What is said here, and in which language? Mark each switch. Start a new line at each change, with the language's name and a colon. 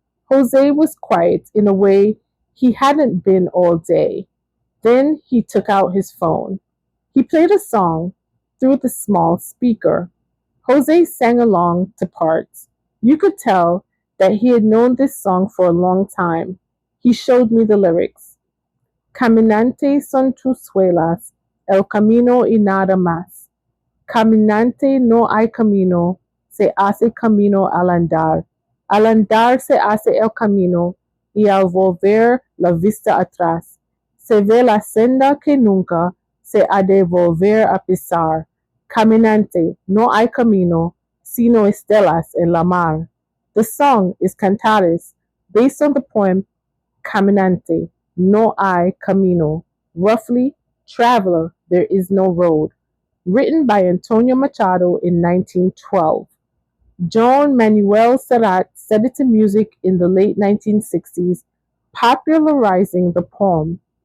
English: Jose was quiet in a way he hadn't been all day. Then he took out his phone. He played a song through the small speaker. Jose sang along to parts. You could tell that he had known this song for a long time. He showed me the lyrics.
Spanish: Caminante son tus suelas, el camino y nada más. Caminante no hay camino, se hace camino al andar. Al andar se hace el camino y al volver la vista atrás. Se ve la senda que nunca se ha de volver a pisar. Caminante, no hay camino, sino estelas en la mar.
English: The song is Cantares, based on the poem Caminante, no hay camino. Roughly, traveler, there is no road. Written by Antonio Machado in 1912. Joan Manuel Serrat set it to music in the late 1960s, popularizing the poem.